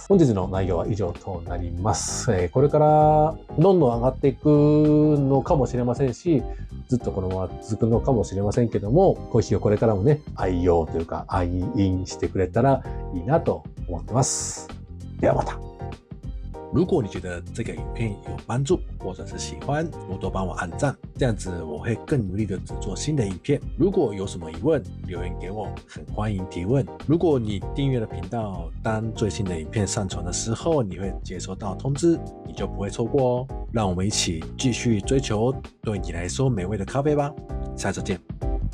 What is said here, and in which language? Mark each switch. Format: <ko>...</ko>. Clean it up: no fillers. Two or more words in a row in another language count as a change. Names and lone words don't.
<ja>本日の内容は以上となります。これからどんどん上がっていくのかもしれませんし、ずっとこのまま続くのかもしれませんけども、コーヒーをこれからもね、愛用というか愛飲してくれたらいいなと思ってます。ではまた。</ja> <zh>如果你觉得这个影片有帮助，或者是喜欢，多多帮我按赞，这样子我会更努力的制作新的影片。如果有什么疑问，留言给我，很欢迎提问。如果你订阅了频道，当最新的影片上传的时候，你会接收到通知，你就不会错过哦。让我们一起继续追求对你来说美味的咖啡吧，下次见。</zh>